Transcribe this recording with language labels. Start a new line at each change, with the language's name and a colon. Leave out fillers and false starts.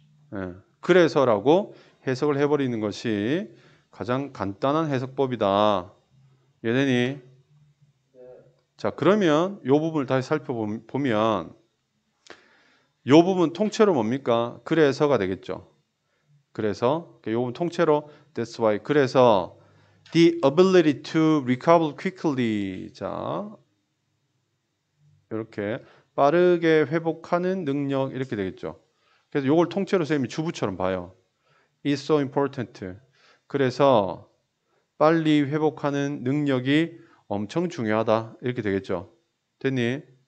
Korean: 네, 그래서라고 해석을 해버리는 것이 가장 간단한 해석법이다. 이해되니? 자, 그러면 이 부분을 다시 살펴보면 이 부분 통째로 뭡니까? 그래서가 되겠죠. 그래서 이 부분 통째로
English: That's why.
Korean: 그래서
English: the ability to recover quickly.
Korean: 자, 이렇게 빠르게 회복하는 능력 이렇게 되겠죠. 그래서 이걸 통째로 선생님이 주부처럼 봐요.
English: It's so important.
Korean: 그래서 빨리 회복하는 능력이 엄청 중요하다. 이렇게 되겠죠. 됐니?